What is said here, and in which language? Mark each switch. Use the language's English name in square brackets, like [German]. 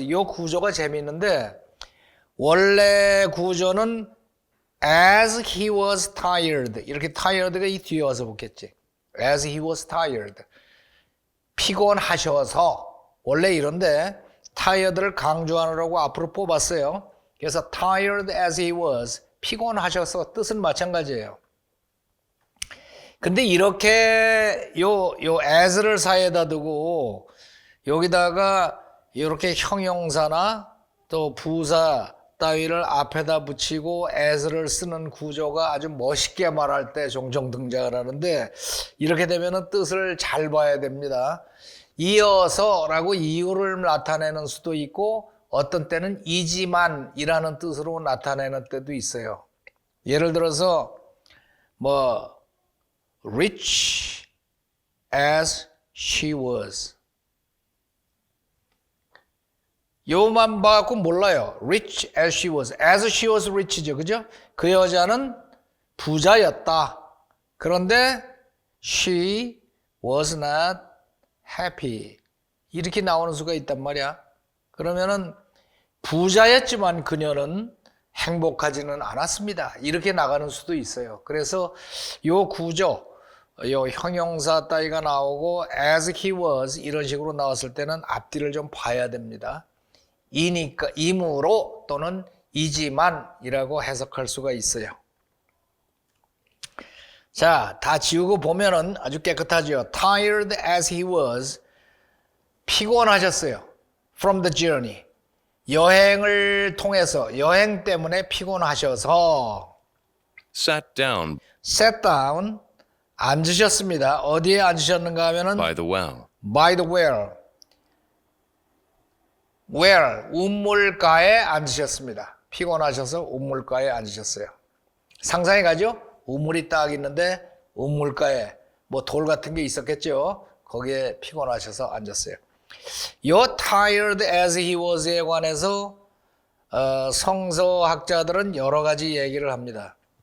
[Korean] 이 구조가 재미있는데, 원래 구조는 [English] as he was tired, [Korean] 이렇게 tired가 이 뒤에 와서 붙겠지. [English] as he was tired, [Korean] 피곤하셔서. 원래 이런데 tired를 강조하느라고 앞으로 뽑았어요. 그래서 [English] tired as he was, [Korean] 피곤하셔서 뜻은 마찬가지예요. 근데 이렇게 요 as를 사이에다 두고 여기다가 이렇게 형용사나 또 부사 따위를 앞에다 붙이고 as를 쓰는 구조가 아주 멋있게 말할 때 종종 등장을 하는데, 이렇게 되면은 뜻을 잘 봐야 됩니다. 이어서라고 이유를 나타내는 수도 있고, 어떤 때는 이지만이라는 뜻으로 나타내는 때도 있어요. 예를 들어서 [English] rich as she was. [Korean] 요만 봐갖고 몰라요. [English] rich as she was. as she was rich죠. [Korean] 그죠? 그 여자는 부자였다. 그런데 [English] she was not happy. [Korean] 이렇게 나오는 수가 있단 말이야. 그러면은 부자였지만 그녀는 행복하지는 않았습니다. 이렇게 나가는 수도 있어요. 그래서 요 구조, 요 형용사 따위가 나오고 [English] as he was [Korean] 이런 식으로 나왔을 때는 앞뒤를 좀 봐야 됩니다. 이니까 이므로 또는 이지만이라고 해석할 수가 있어요. 자, 다 지우고 보면은 아주 깨끗하죠. [English] tired as he was, [Korean] 피곤하셨어요. [English] from the journey, [Korean] 여행을 통해서, 여행 때문에 피곤하셔서 [English] sat down [Korean] 앉으셨습니다. 어디에 앉으셨는가 하면은 [English] by the well. by the well, [Korean] 우물가에 앉으셨습니다. 피곤하셔서 우물가에 앉으셨어요. 상상해 가죠? 우물이 딱 있는데 우물가에 돌 같은 게 있었겠죠? 거기에 피곤하셔서 앉았어요. 요 [English] tired as he was [Korean] 에 관해서 성서학자들은 여러 가지 얘기를 합니다.